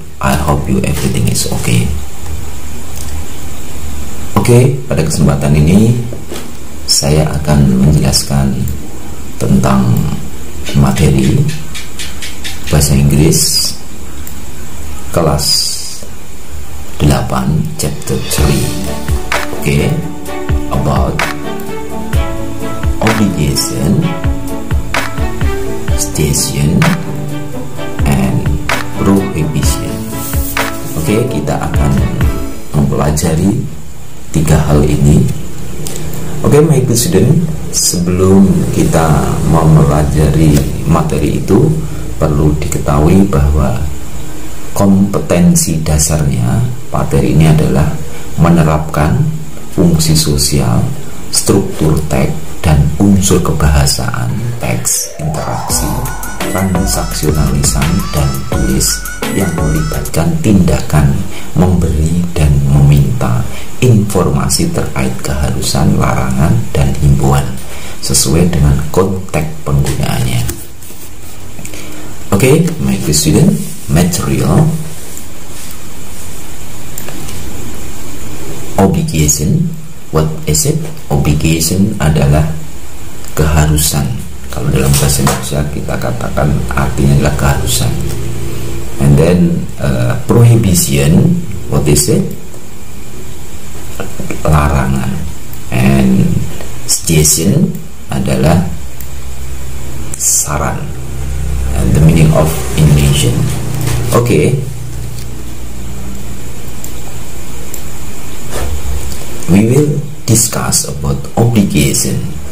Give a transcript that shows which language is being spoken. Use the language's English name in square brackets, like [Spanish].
[English] I hope you everything is okay. [Indonesian] Oke, pada kesempatan ini saya akan menjelaskan tentang materi bahasa Inggris kelas 8 chapter 3. [English] Oke, about obligation, station, and prohibition. [Indonesian] Oke, kita akan mempelajari 3 hal ini. Oke, [English] my good student, [Indonesian] sebelum kita mempelajari materi itu, perlu diketahui bahwa kompetensi dasarnya materi ini adalah menerapkan fungsi sosial, struktur teks, dan unsur kebahasaan teks, interaksi, transaksionalisan, dan tulis yang melibatkan tindakan memberi dan meminta informasi terkait keharusan, larangan, dan himbauan sesuai dengan konteks penggunaannya. [English] Oke, my good student, material obligation. What is it? [Indonesian] Obligation adalah keharusan. Kalau dalam bahasa Indonesia kita katakan artinya adalah keharusan. [English] And then prohibition, what is it? [Indonesian] Larangan. [English] And suggestion [Indonesian] adalah saran. [English] And the meaning of invitation. Okay. We will discuss about obligation.